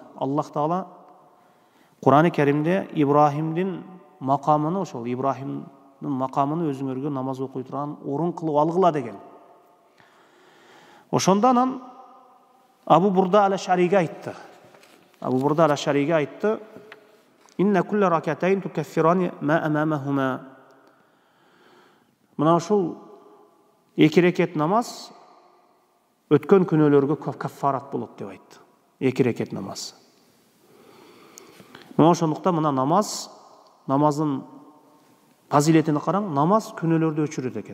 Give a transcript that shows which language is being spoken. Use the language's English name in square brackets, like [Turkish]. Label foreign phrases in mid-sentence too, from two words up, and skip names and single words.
[Kyrgyz] Аллах Таала Кур'ан-ы Керимде Ибрахимдин макамын, ошол Ибрахимдин макамын өзүңөргө намаз окуй турган орун кылып алгыла деген. Ошондан Абу Бурда ал-Ашариге айтты. Абу Бурда ал-Ашариге айтты: [Arabic] إن كل ركعتين تكفران ما أمامهما." [Kyrgyz] Мына ошол 2 рекет намаз өткөн күнөөлөргө каффарат болот деп айтты. 2 рекет намаз. Мына ошондуктан мына намаздын фазилетине караң, намаз күнөөлөрдү өчүрөт экен.